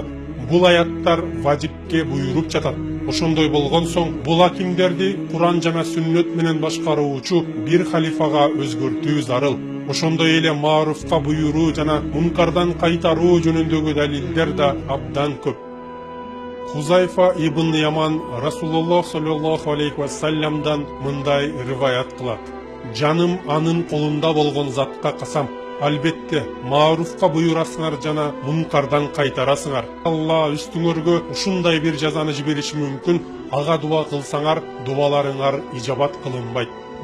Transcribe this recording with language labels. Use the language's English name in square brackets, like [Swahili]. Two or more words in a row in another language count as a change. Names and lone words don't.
[Kyrgyz] Бул аяттар важипке буйруп жатат. Ошондой болгон соң, бул акимдерди Куран жана сүннөт менен башкаруучу бир халифага өзгөртүү зарыл. Ошондой эле мааруфка буйруу жана мункардан кайтаруу жөнүндөгү далилдер да абдан көп. Хузайфа ибн Яман Расулуллах [Arabic] صلى الله عليه وسلم [Kyrgyz] мындай риваят кылат: Жаным анын колунда болгон затка касам, албетте мааруфка буйрасыңар жана мункардан кайтарасыңар. Алла үстүңөргө ушундай бир жазаны жибериши мүмкүн. Ага дуа кылсаңар, дубаларыңар ижабат кылынбайт.